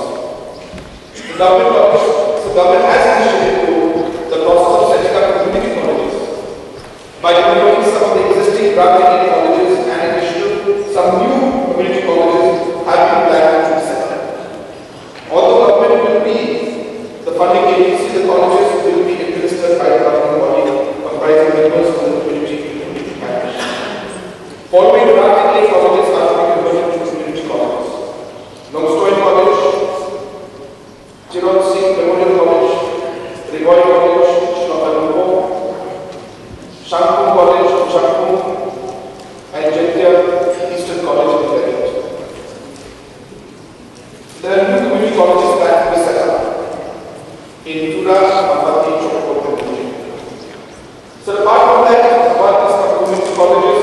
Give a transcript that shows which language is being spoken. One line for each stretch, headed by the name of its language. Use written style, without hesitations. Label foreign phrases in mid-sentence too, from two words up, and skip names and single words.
English: The government has initiated the process of setting up community colleges by developing some of the existing grant-aided colleges and in addition, some new community colleges have been planned to be set up. Although government will be the funding agency, the colleges will be administered by the governing body comprising members from the community parish. Following grant-aided colleges are to be converted to community colleges. Longstoin College, Chirot Singh Memorial College, Rigoy College, Shlokalumpo, Shankun College, Shankun, and Jettiya Eastern College in Kerala. There are new community colleges that will be set up in Tura, Mapati, Chokpur, and Pune. So apart from that, what is the community colleges?